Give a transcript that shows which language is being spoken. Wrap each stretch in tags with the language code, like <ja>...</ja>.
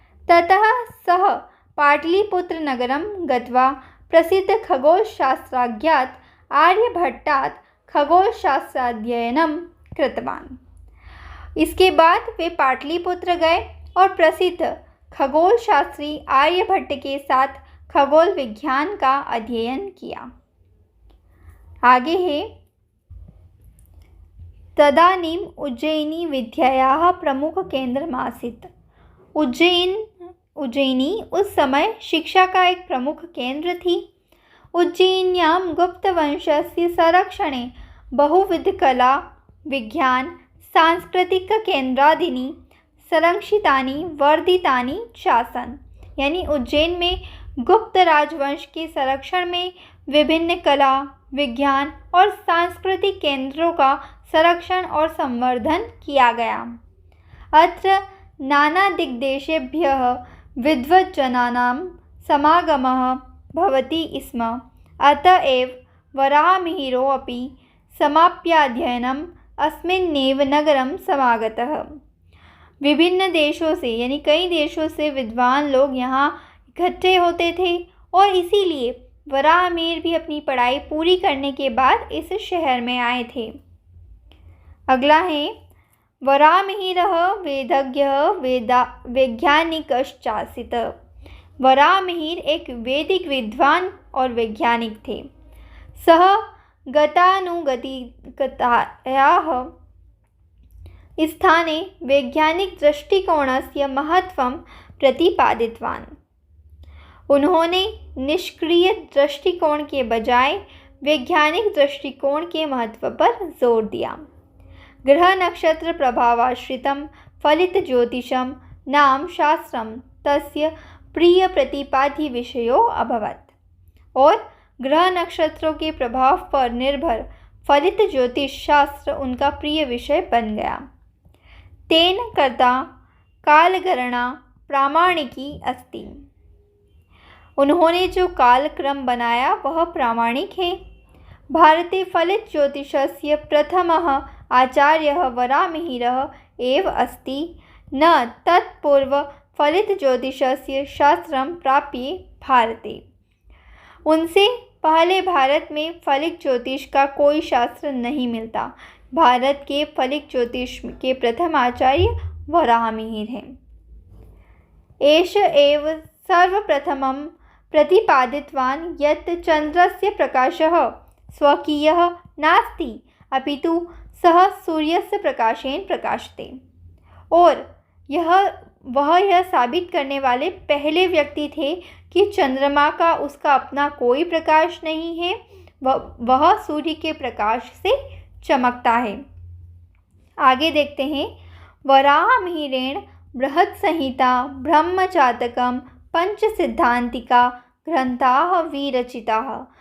<sa>ततः सः पाटलिपुत्र नगरं गत्वा प्रसिद्ध खगोलशास्त्राज्ञात् आर्यभट्टात् खगोलशास्त्राध्ययनं कृतवान्।</sa> <hi>इसके बाद वे पाटलिपुत्र गए और प्रसिद्ध खगोलशास्त्री आर्यभट्ट के साथ खगोल विज्ञान का अध्ययन किया। आगे है</hi> <sa>तदानीं उज्जयिनी विद्यायाः प्रमुख केंद्रमासीत्।</sa> <hi>उज्जयिनी उस समय शिक्षा का एक प्रमुख केंद्र थी।</hi> <sa>उज्जयिन्यां गुप्तवंशस्य संरक्षणे बहुविधकला विज्ञान सांस्कृतिक केंद्रादीनि संरक्षितानि वर्धितानि चासन्,</sa> <hi>यानी उज्जैन में गुप्त राजवंश के संरक्षण में विभिन्न कला विज्ञान और सांस्कृतिक केंद्रों का संरक्षण और संवर्धन किया गया।</hi> <sa>अत्र नाना दिग्देशेभ्यः विद्वज्जनानां समागमः भवति स्म। अतः एव वराहमिहिरो अपि समाप्याध्ययनम् अस्मिन्नेव नगरं समागतः।</sa> <hi>विभिन्न देशों से यानी कई देशों से विद्वान लोग यहाँ इकट्ठे होते थे, और इसीलिए वराहमिहिर भी अपनी पढ़ाई पूरी करने के बाद इस शहर में आए थे। अगला है</hi> <sa>वराहमिहिरः वेदज्ञः वैज्ञानिकश्चासीत्।</sa> <hi>वराहमिहिर एक वैदिक विद्वान और वैज्ञानिक थे।</hi> <sa>सः गतानुगतिकतायाः स्थाने वैज्ञानिक दृष्टिकोणस्य महत्त्वं प्रतिपादितवान्।</sa> <hi>उन्होंने निष्क्रिय दृष्टिकोण के बजाय वैज्ञानिक दृष्टिकोण के महत्व पर जोर दिया।</hi> <sa>ग्रह नक्षत्र प्रभावाश्रितं फलित ज्योतिषं नाम शास्त्रं तस्य प्रिय प्रतिपाद्य विषयो अभवत्।</sa> <hi>और ग्रह नक्षत्रों के प्रभाव पर निर्भर फलित ज्योतिष शास्त्र उनका प्रिय विषय बन गया।</hi> <sa>तेन कर्ता कालगणना प्रामाणिकी अस्ति।</sa> <hi>उन्होंने जो कालक्रम बनाया वह प्रामाणिक है।</hi> <sa>भारते फलित ज्योतिषस्य प्रथमः आचार्यः वराहमिहिरः एव अस्ति। न तत्पूर्व फलित ज्योतिषस्य शास्त्रं प्राप्य भारते।</sa> <hi>उनसे पहले भारत में फलित ज्योतिष का कोई शास्त्र नहीं मिलता। भारत के फलित ज्योतिष के प्रथम आचार्य वराहमिहिर हैं।</hi> <sa>एष एव सर्वप्रथमं प्रतिपादितवान् यत् चन्द्रस्य प्रकाशः स्वकीयः नास्ति, अपितु सः सूर्यस्य प्रकाशेन प्रकाशते।</sa> <hi>और वह यह साबित करने वाले पहले व्यक्ति थे कि चंद्रमा का उसका अपना कोई प्रकाश नहीं है, वह सूर्य के प्रकाश से चमकता है। आगे देखते हैं।</hi> <sa>वराहमिहिरेण बृहत्संहिता ब्रह्मजातकम पंचसिद्धांतिका ग्रंथाः विरचिताः।</sa>